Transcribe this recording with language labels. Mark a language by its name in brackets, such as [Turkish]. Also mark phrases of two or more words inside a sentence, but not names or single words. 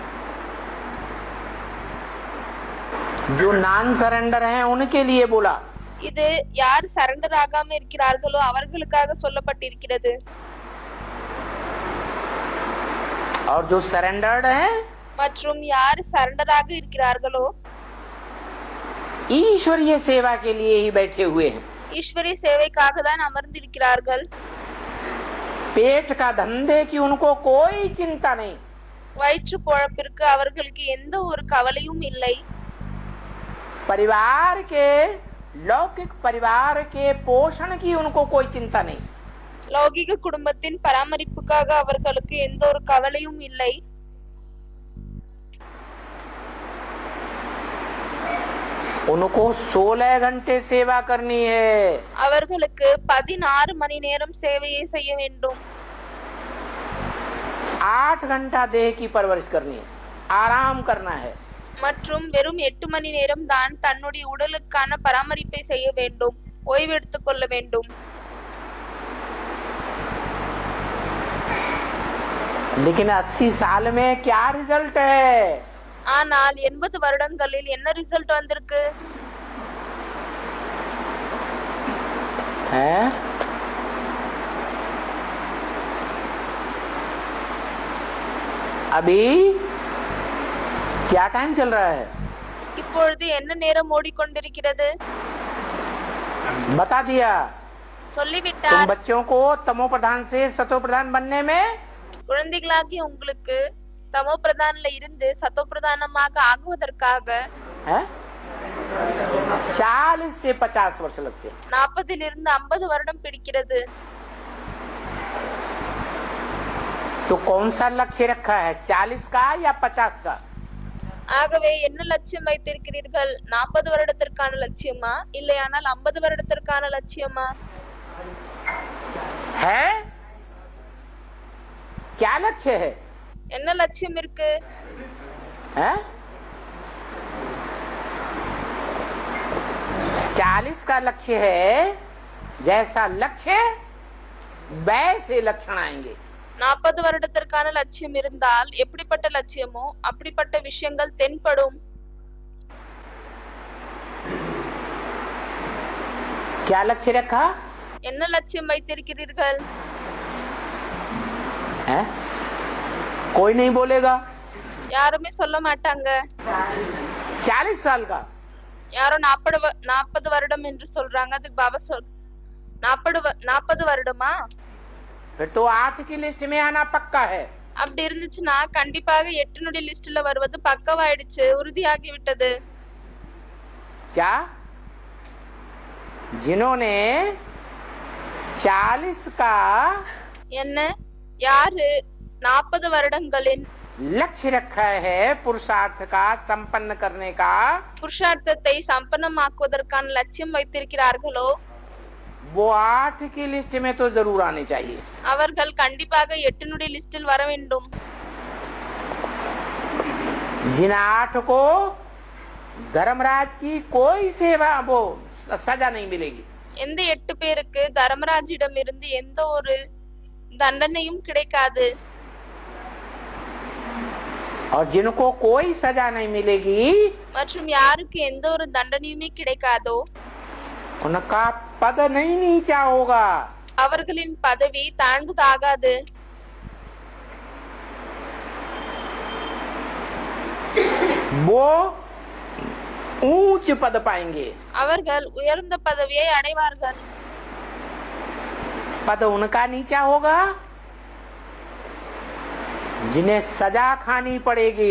[Hindi] जो [English] non surrender [Hindi] हैं उनके लिए बोला। [Tamil] இது யார் சரண்டர் ஆகாம இருக்கிறார்களோ அவர்களுக்காக சொல்லப்பட்டிருக்கிறது. [Hindi] और जो सरेंडर्ड हैं [Tamil] மற்றும் யார் சரண்டராக இருக்கிறார்களோ [Hindi] ईश्वरीय सेवा के लिए ही बैठे हुए हैं. [Tamil] ஈஸ்வரிய சேவைக்காக தான் அமர்ந்திருக்கிறார்கள். [Hindi] पेट का धंधे की उनको कोई चिंता नहीं. [Tamil] வயிற்று பொழப்பிற்கு அவர்களுக்கு எந்த ஒரு கவலையும் இல்லை. [Hindi] परिवार के लौकिक परिवार के पोषण की उनको कोई चिंता नहीं. [Tamil] லௌகிக குடும்பத்தின் பராமரிப்புக்காக அவர்களுக்கு எந்த ஒரு கவலையும் இல்லை. [Hindi] उनको 16 घंटे सेवा करनी है. [Tamil] அவர்களுக்கு 16 மணி நேரம் சேவையை செய்ய வேண்டும். [Hindi] 8 घंटा देह की परवरिश करनी है, आराम करना है. [Tamil] மற்றும் வெறும் 8 மணி நேரம் தான் தன்னுடைய உடலுக்கான பராமரிப்பை செய்ய வேண்டும், ஓய்வு எடுத்துக் கொள்ள வேண்டும். [Hindi] लेकिन 80 साल में क्या रिजल्ट है? [Tamil] ஆனால் 80 வருடங்களில் என்ன ரிசல்ட் வந்திருக்கு? [Hindi] हैं? अभी क्या टाइम चल रहा है? [Tamil] இப்பொழுது என்ன நேரம் ஓடிக்கொண்டிருக்கிறது? [Hindi] बता दिया. तुम [Tamil] சொல்லிவிட்டார். [Hindi] बच्चों को तमो प्रधान से सतो प्रधान बनने में [Tamil] குழந்தைகளாகிய உங்களுக்கு தமோ பிரதான்ல இருந்து சத்தோ பிரதானமாக ஆகுவதற்காக [Hindi] हैं? 40 से 50 वर्ष लगते हैं. [Tamil] 40 இருந்து 50 வருடம் பிடிக்கிறது. [Hindi] तो कौन सा लक्ष्य रखा है, 40 का या 50 का? [Tamil] ஆகவே என்ன லட்சியம் வைத்திருக்கிறீர்கள்? 40 வருடத்திற்கான லட்சியமா இல்லையானால் 50 வருடத்திற்கான லட்சியமா? [Hindi] है क्या लक्ष्य है? [Tamil] என்ன லட்சியம் இருக்கு? [Hindi] हैं? 40 का लक्ष्य है, जैसा लक्ष्य वैसे लक्षण आएंगे. [Tamil] 40 வருடத்திற்கான லட்சியம் இருந்தால் எப்படிப்பட்ட லட்சியமோ அப்படிப்பட்ட விஷயங்கள் தென்படும். [Hindi] क्या लक्ष्य रखा? [Tamil] என்ன லட்சியம் வைத்திருக்கிறீர்கள்? [Hindi] हैं? कोई नहीं बोलेगा. [Tamil] யாருமே சொல்ல மாட்டாங்க. [Hindi] 40 साल का. [Tamil] யாரோ 40 வருடம் என்று சொல்றாங்க. அதுக்கு பாபா 40 வருடமா? [Hindi] फिर तो 8 की लिस्ट में आना पक्का है. [Tamil] அப்படி இருந்துச்சுன்னா கண்டிப்பாக 8னுடைய லிஸ்ட்ல வருவது பக்கவாயிடுச்சு, உறுதியாகி விட்டது. [Hindi] क्या? जिन्होंने 40 का [Tamil] என்ன? யாரு 40 வருடங்களின் [Hindi] लक्ष्य रखा है पुरुषार्थ का संपन्न करने का, [Tamil] புருஷார்த்தத்தை சம்பன்னமாக்குவதற்கான லட்சியம் வைத்திருக்கிறார்களோ [Hindi] वो 8 की लिस्ट में तो जरूर आने चाहिए. [Tamil] அவர்கள் கண்டிப்பாக 8னுடைய லிஸ்டில் வர வேண்டும். [Hindi] जिन 8 को धर्मराज की कोई सेवा वो सजा नहीं मिलेगी. [Tamil] எந்த 8 பேருக்கு தர்மராஜிடம் இருந்து எந்த ஒரு தண்டனையும் கிடைக்காது. [Hindi] और जिनको कोई सजा नहीं मिलेगी [Tamil] மற்றும் யாருக்கு எந்த ஒரு தண்டனையுமே கிடைக்காதோ [Hindi] उनका पद नहीं नीचा होगा. [Tamil] அவர்களின் பதவி தாழ்ந்ததாகாது. [Hindi] वो ऊंच पद पाएंगे. [Tamil] அவர்கள் உயர்ந்த பதவியை அடைவார்கள். [Hindi] पद उनका नीचा होगा जिन्हें सजा खानी पड़ेगी.